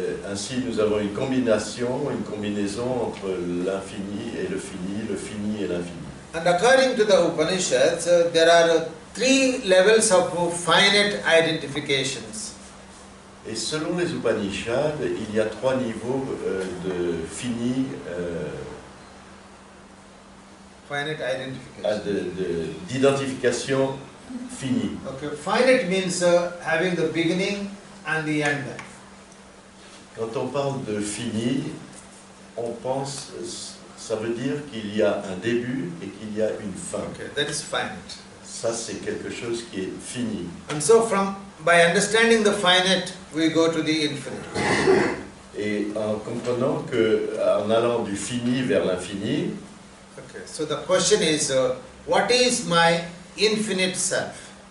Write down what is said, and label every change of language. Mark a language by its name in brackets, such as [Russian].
[French] Ainsi, nous avons une combinaison entre l'infini et le fini et l'infini. [English] And according to the Upanishads, there are 3 levels of finite identifications. [French] Et selon les Upanishads, il y a 3 niveaux de fini, [English] Finite identification. [French] d'identification finie. [English] Okay. Finite means having the beginning and the end. [French] Quand on parle de fini, on pense, ça veut dire qu'il y a un début et qu'il y a une fin. [English] Okay, that is finite. [French] Ça, c'est quelque chose qui est fini. [English] And so by understanding the finite, we go to the infinite. [French] Et en comprenant qu'en allant du fini vers l'infini, [English] Okay, so the question is, what is my infinite self?